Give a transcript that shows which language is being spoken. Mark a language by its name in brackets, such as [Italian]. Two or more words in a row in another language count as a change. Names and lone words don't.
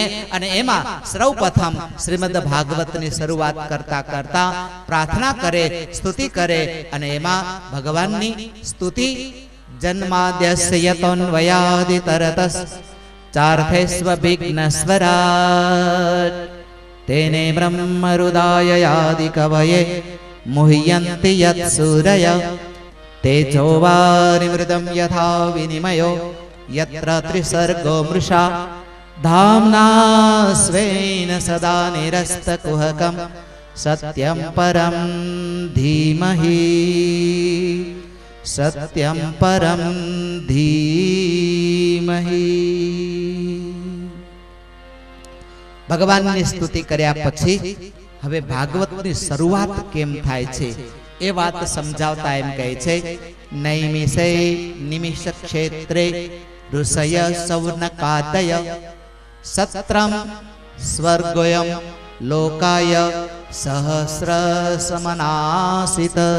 [Gujarati] અને એમાં સર્વપ્રથમ શ્રીમદ ભાગવતની શરૂઆત કરતા કરતા પ્રાર્થના કરે, સ્તુતિ કરે. અને એમાં ભગવાનની સ્તુતિ [Sanskrit] જન્માદ્યસ્ય યતોન્વયાદિ તરતસ ચાર્થેસ્વ વિઘ્નસ્વરાટ तेने ब्रह्मरुदाययादिकवये मुह्यन्ति यत्सूरय तेजोवारिमृतं यथा विनिमयो यत्र त्रिसर्गो मृषा धाम्ना स्वेन सदा निरस्तकुहकं सत्यं परं धीमहि सत्यं परं धीमहि। [Gujarati] ભગવાનની સ્તુતિ કર્યા પછી હવે ભાગવતની શરૂઆત કેમ થાય છે એ વાત સમજાવતા એમ કહે છે, [Sanskrit] નૈમિષે નિમિષ ક્ષેત્રે ઋષય સૌનકાદય સત્રમ સ્વર્ગોયમ લોકાય સહસ્ર સમનાસિત।